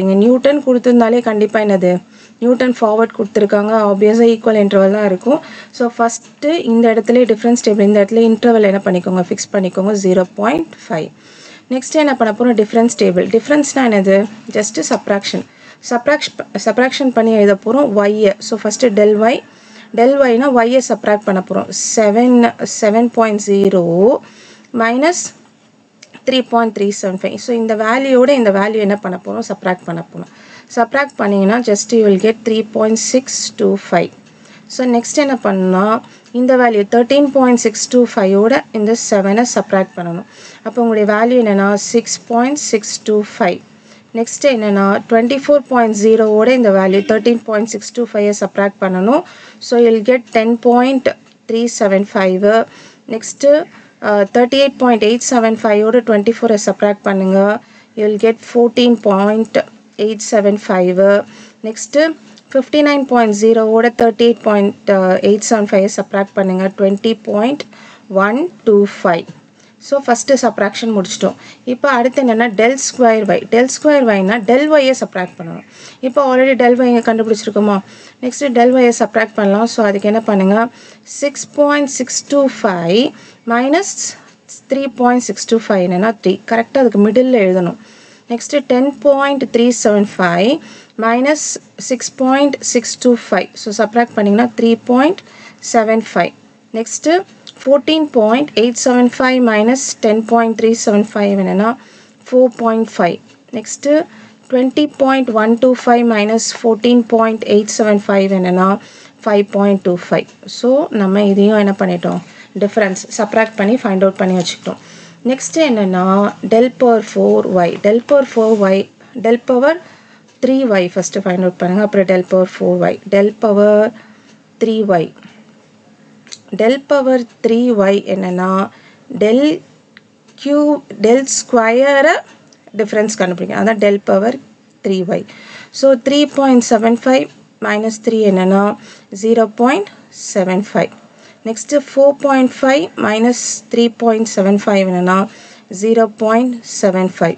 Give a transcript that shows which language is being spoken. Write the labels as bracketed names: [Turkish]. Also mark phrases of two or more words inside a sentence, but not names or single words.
[Tamil] இங்கே நியூட்டன் கொடுத்துருந்தாலே கண்டிப்பாக என்னது, நியூட்டன் ஃபார்வர்ட் கொடுத்துருக்காங்க, ஆப்வியஸாக [English] equal interval [Tamil] தான் இருக்கும். [English] so first [Tamil] இந்த இடத்துல [English] difference table, [Tamil] இந்த இடத்துல இன்டர்வல் என்ன பண்ணிக்கோங்க, ஃபிக்ஸ் பண்ணிக்கோங்க, 0.5. நெக்ஸ்ட்டு என்ன பண்ண போகிறோம், [English] difference table. [Tamil] டிஃப்ரென்ஸ்னால் என்னது, [English] just subtraction [Tamil] பண்ணி எழுத போகிறோம் ஒய்யை. [English] so first del y [Tamil] னா ஒய்யை சப்ராக்ட் பண்ண போகிறோம். 7.0 மைனஸ் 3.375. ஸோ இந்த வேல்யூவோட இந்த வேல்யூ என்ன பண்ண போகிறோம், சப்ராக்ட் பண்ண போகிறோம். [English] subtract பண்ணிங்கன்னா just you will get 3.625. [Tamil] ஸோ நெக்ஸ்ட் என்ன பண்ணால் இந்த வேல்யூ 13.625ஓட இந்த 7ஐ சப்ராக்ட் பண்ணணும். அப்போ உங்களுடைய வேல்யூ என்னென்னா 6.625. நெக்ஸ்ட் என்னென்னா 24.0ஓட இந்த வேல்யூ 13.625ஐ சப்ராக்ட் பண்ணணும். [English] so you'll get 10.375. [Tamil] நெக்ஸ்ட்டு 38.875ஓட 24ஐ சப்ராக்ட் பண்ணுங்கள், [English] you'll get [Tamil] 14.875. நெக்ஸ்ட்டு 59.0ஓட 38.875ஐ சப்ராக்ட் பண்ணுங்கள், 20.125. [English] so first subtraction [Tamil] முடிச்சிட்டோம். இப்போ அடுத்து என்னென்னா [English] del square y. del square y [Tamil] னா [English] del y [Tamil] யை சப்ராக்ட் பண்ணணும். இப்போ [English] already del y [Tamil] இங்கே கண்டுபிடிச்சிருக்கோமா, நெக்ஸ்ட்டு [English] del y [Tamil] யை சப்ராக்ட் பண்ணலாம். ஸோ அதுக்கு என்ன பண்ணுங்கள், 6.625 மைனஸ் 3.625 என்னென்னா 3. கரெக்டாக அதுக்கு மிடில் எழுதணும். நெக்ஸ்ட்டு 10.375 மைனஸ் 6.625. ஸோ சப்ராக்ட் பண்ணிங்கன்னா 3.75. நெக்ஸ்ட்டு 14.875 minus 10.375 என்னன்னா 4.5. நெக்ஸ்ட்டு 20.125 minus 14.875 என்னன்னா 5.25. ஸோ நம்ம இதையும் என்ன பண்ணிட்டோம், [English] difference subtract [Tamil] பண்ணி [English] find out [Tamil] பண்ணி வச்சுக்கிட்டோம். நெக்ஸ்ட்டு என்னென்னா [English] del power 4y. del power 4y, del power 3y first find out [Tamil] பண்ணுங்கள், அப்புறம் [English] del power 4y. del power 3y. del power 3y [Tamil] என்னன்னா [English] del square difference [Tamil] கண்டுபிடிங்க, அதான் [English] del power 3y. [Tamil] ஸோ 3.75 மைனஸ் 3 என்னன்னா 0.75. நெக்ஸ்ட்டு 4.5 மைனஸ் 3.75 என்னன்னா 0.75.